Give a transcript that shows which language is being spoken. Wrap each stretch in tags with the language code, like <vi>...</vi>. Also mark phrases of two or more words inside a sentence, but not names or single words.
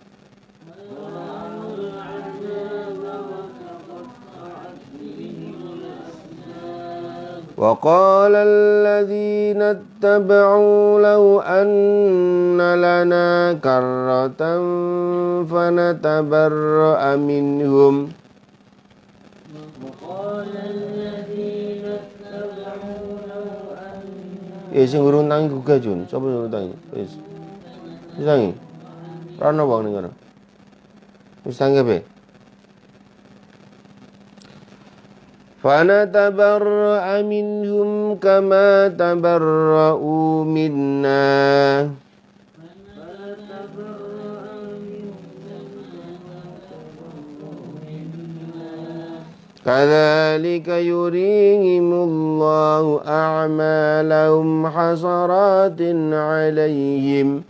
<ar>وقال الذين اتبعوا لو أن لنا كرة فنتبرأ منهم</ar> <jv>sing urung tangi gugah Jun. Sapa urung tangi? Wis. Wis tangi. Ora ono wong ning kono. Wis tangi ape?</jv> <ar>فَنَتَبَرَّأَ مِنْهُمْ كَمَا تَبَرَّؤُوا مِنَّا كَذَلِكَ يُرِيهِمُ اللَّهُ أَعْمَالَهُمْ حَسَرَاتٍ عَلَيْهِمْ</ar>